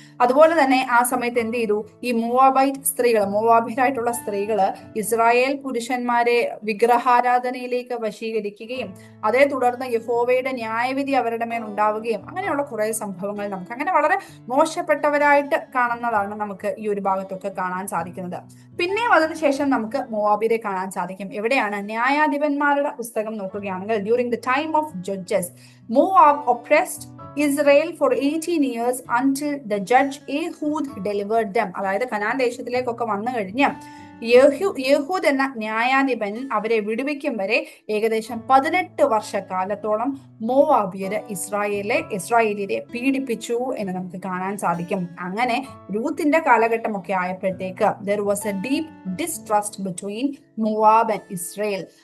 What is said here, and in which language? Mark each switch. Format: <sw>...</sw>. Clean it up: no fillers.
<ml>അതുപോലെ തന്നെ ആ സമയത്ത് എന്ത് ചെയ്തു? ഈ മോവാബിയരായിട്ടുള്ള സ്ത്രീകള് ഇസ്രായേൽ പുരുഷന്മാരെ വിഗ്രഹാരാധനയിലേക്ക് വശീകരിക്കുകയും അതേ തുടർന്ന് യഹോവയുടെ ന്യായവിധി അവരുടെ മേൽ ഉണ്ടാവുകയും അങ്ങനെയുള്ള കുറെ സംഭവങ്ങൾ നമുക്ക് അങ്ങനെ വളരെ മോശപ്പെട്ടവരായിട്ട് കാണുന്നതാണ് നമുക്ക് ഈ ഒരു ഭാഗത്തൊക്കെ കാണാൻ സാധിക്കുന്നത്. പിന്നെയും അതിനുശേഷം നമുക്ക് മോവാബിയരെ കാണാൻ സാധിക്കും. എവിടെയാണ്? ന്യായാധിപന്മാരുടെ പുസ്തകം നോക്കുകയാണെങ്കിൽ</ml> <en>During the time of judges Moab oppressed Israel for 18 years until the judge Ehud delivered them.</en> <ml>അതായത് കനാൻ ദേശത്തിലേക്കൊക്കെ വന്നു കഴിഞ്ഞ് യഹൂദ് എന്ന ന്യായാധിപൻ അവരെ വിടുവിക്കും വരെ ഏകദേശം 18 വർഷക്കാലത്തോളം മോവാബിയര് ഇസ്രായേലിനെ പീഡിപ്പിച്ചു എന്ന് നമുക്ക് കാണാൻ സാധിക്കും. അങ്ങനെ രൂത്തിന്റെ കാലഘട്ടമൊക്കെ ആയപ്പോഴത്തേക്ക്</ml> <en>there was a deep distrust between Moab and Israel.</en>